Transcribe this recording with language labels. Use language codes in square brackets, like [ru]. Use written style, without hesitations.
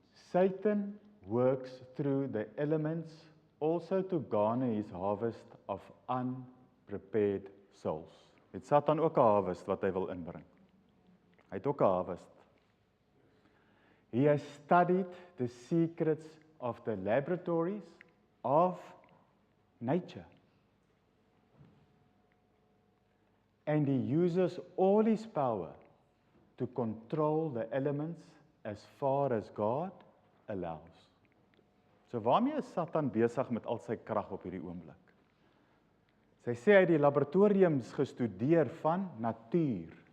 [en] Satan works through the elements also to garner his harvest of unprepared souls. [af] Het Satan ook 'n harvest wat hy wil inbring? Hy het ook 'n harvest. [en] He has studied the secrets of the laboratories of nature. And he uses all his power to control the elements as far as God allows. [af] So waarmee is Satan besig met al sy krag op hierdie oomblik? Sy sê hy het die laboratoriums gestudeer van natuur.